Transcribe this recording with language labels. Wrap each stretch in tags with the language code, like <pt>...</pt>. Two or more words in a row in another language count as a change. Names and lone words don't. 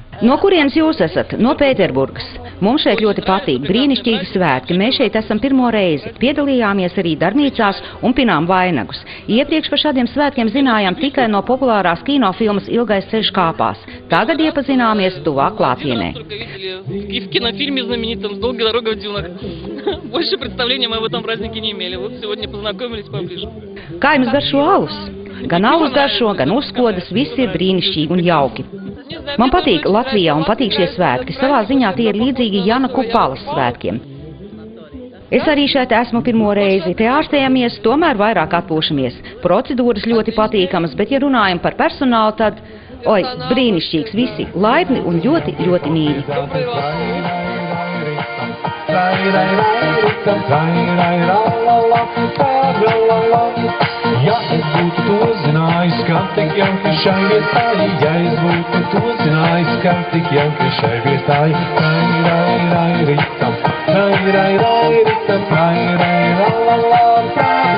<lv>No kurienes jūs esat? No Pēterburgas. Mums šeit ļoti patīk, brīnišķīgi svētki. Mēs šeit esam pirmo reizi. Piedalījāmies arī darbnīcās un pinām vainagus. Iepriekš par šādiem svētkiem zinājām tikai no populārās kinofilmas Ilgais ceļš kāpās. Tagad iepazināmies tuvāk klātienē.</lv> <ru>В кинофильме знаменитом «Долгая дорога в дюнах». Больше представления мы об этом празднике не имели. Вот сегодня познакомились поближе.</ru> <lv>Kā jums garšo alus? Gan alus garšo, gan uzkodas, viss ir brīnišķīgi un jauki. Man patīk Latvijā un patīk šie svētki. Savā ziņā tie ir līdzīgi Jana Kupalas svētkiem. Es arī šeit esmu pirmo reizi. Te ārstējamies, tomēr vairāk atpūšamies. Procedūras ļoti patīkamas, bet ja runājam par personālu, tad, brīnišķīgs visi, laipni un ļoti, ļoti mīļi. Ja es būtu to zinājis, kā tik jauki šai vietai, ja es būtu to zinājis, kā tik jauki šai vietai, rai, rai, rai, ritam, rai, rai, rai, ritam, rai, rai, la, la, la, rai.</lv>